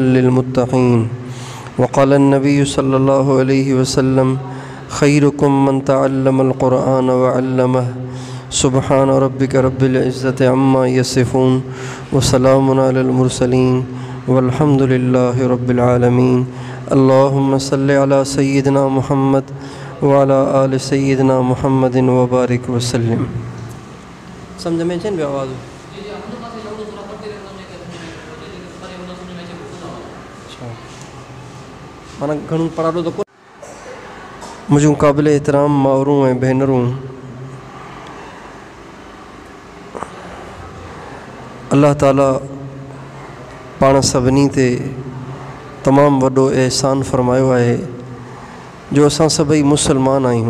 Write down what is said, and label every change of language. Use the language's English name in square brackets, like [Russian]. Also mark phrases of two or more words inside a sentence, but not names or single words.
[Arabic] للمتقين وقال النبي صلى الله عليه وسلم خيركم من تعلم القرآن وعلمه سبحان ربك رب العزة عما يصفون وسلام على المرسلين والحمد لله رب العالمين اللهم صل على سيدنا محمد وعلى آل سيدنا محمد وبارك وسلم. [Sindhi] समझ में अचनि पियो आवाज़? माना घणो पढ़ाॾो त मुझूं क़ाबिल एहतराम मावरूं ऐं भेनरूं, अल्लाह ताला पाण सभिनी ते तमामु वॾो एहसान फ़रमायो आहे जो असां सभई मुसलमान आहियूं।